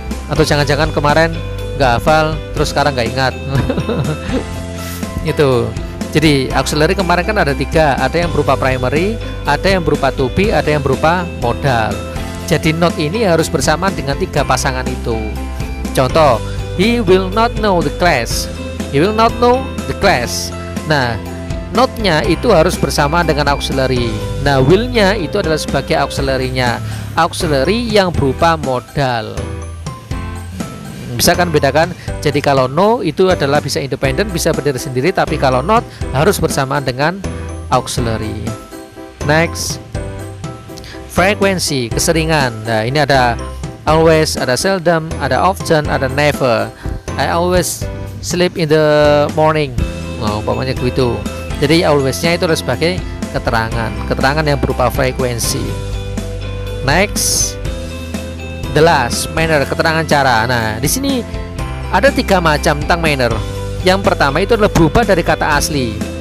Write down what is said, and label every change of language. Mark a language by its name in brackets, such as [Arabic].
[Indonesian] Atau jangan-jangan kemarin nggak hafal terus sekarang nggak ingat. Itu. Jadi auxiliary kemarin kan ada tiga, ada yang berupa primary, ada yang berupa to be, ada yang berupa modal. Jadi not ini harus bersamaan dengan tiga pasangan itu. Contoh, [English] he will not know the class, he will not know the class. [Indonesian] Nah, not-nya itu harus bersamaan dengan auxiliary. Nah, will-nya itu adalah sebagai auxiliary-nya, auxiliary yang berupa modal. Bisa kan bedakan? Jadi kalau no itu adalah bisa independen, bisa berdiri sendiri. Tapi kalau not harus bersamaan dengan auxiliary. Next, frequency, keseringan. Nah, ini ada always, ada seldom, ada often, ada never. [English] I always sleep in the morning. [Indonesian] Nah, umpamanya begitu. Jadi always-nya itu adalah sebagai keterangan yang berupa frekuensi. [English] Next, the last, [Indonesian] manner, keterangan cara. Nah, di sini ada tiga macam tentang manner. Yang pertama itu adalah berubah dari kata asli.